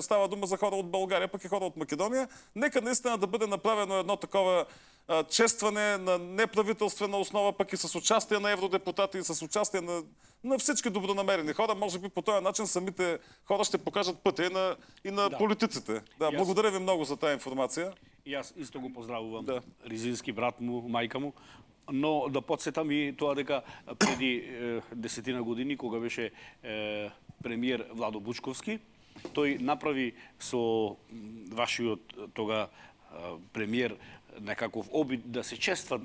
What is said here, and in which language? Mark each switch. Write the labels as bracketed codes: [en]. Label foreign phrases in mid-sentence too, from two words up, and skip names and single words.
[bg] Става дума за хора от България, пък и хора от Македония. Нека наистина да бъде направено едно такова честване на неправителствена основа, пък и с участие на евродепутати и с участие на всички добронамерени хора. Може би по този начин самите хора ще покажат пътя и на политиците. Да, благодаря ви много за тази информация. [mk] И аз исто го поздравувам. Ризински, брат му, мајка му. Но да подсетам и тоа дека преди 10 години, кога беше премиер Владо Бучковски, тој направи со вашиот тога премиер некаков обид да се честват.